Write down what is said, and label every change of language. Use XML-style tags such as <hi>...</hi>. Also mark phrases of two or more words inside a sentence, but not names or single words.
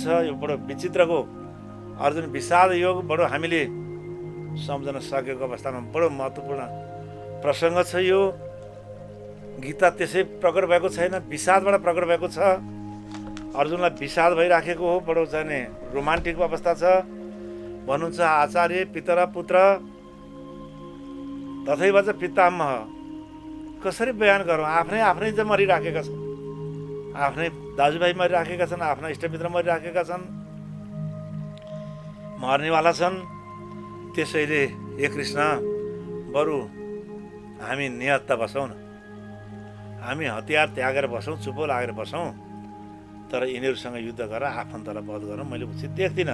<ne>यो बडो विचित्रको अर्जुन विषाद योग बडो हामीले सम्झन सकेको अवस्थामा बडो महत्त्वपूर्ण प्रसङ्ग छ। यो गीता त्यसै प्रकट भएको छैन, विषादबाट प्रकट भएको छ। अर्जुनलाई विषाद भइराखेको हो, बडो जाने रोमान्टिक अवस्था छ।</ne> <sa>भन्नुहुन्छ आचार्य पितर पुत्र तथैव च पितामह।</sa> <ne>कसरी बयान गरौँ, आफ्नै चाहिँ मरिराखेका छन्, आफ्नै दाजुभाइ मरिराखेका छन्, आफ्ना इष्टमित्र मरिराखेका छन्, मर्नेवाला छन्। त्यसैले हे कृष्ण, बरु हामी नियत्त बसौँ न, हामी हतियार त्यागेर बसौँ, चुपो लागेर बसौँ, तर यिनीहरूसँग युद्ध गरेर आफन्तलाई वध गरौँ मैले उचित देख्दिनँ।</ne>